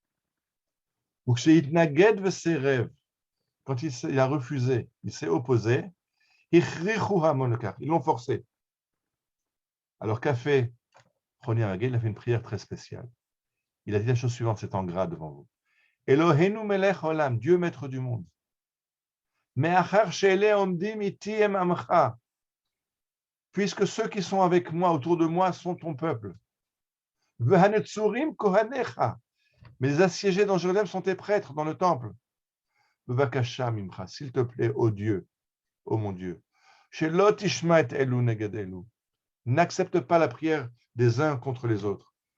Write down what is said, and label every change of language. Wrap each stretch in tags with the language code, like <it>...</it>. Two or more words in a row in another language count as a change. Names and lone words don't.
<fr>Quand il a refusé, il s'est opposé, ils l'ont forcé. Alors qu'a fait Choni Amagel? Il a fait une prière très spéciale. Il a dit la chose suivante, c'est en gras devant vous.</fr> <he>אלוהינו מלך עולם,</he> <fr>Dieu maître du monde. Puisque ceux qui sont avec moi, autour de moi, sont ton peuple. Mais les assiégés dans Jérusalem sont tes prêtres dans le temple. S'il te plaît, ô Dieu, ô mon Dieu, n'accepte pas la prière des uns contre les autres.</fr>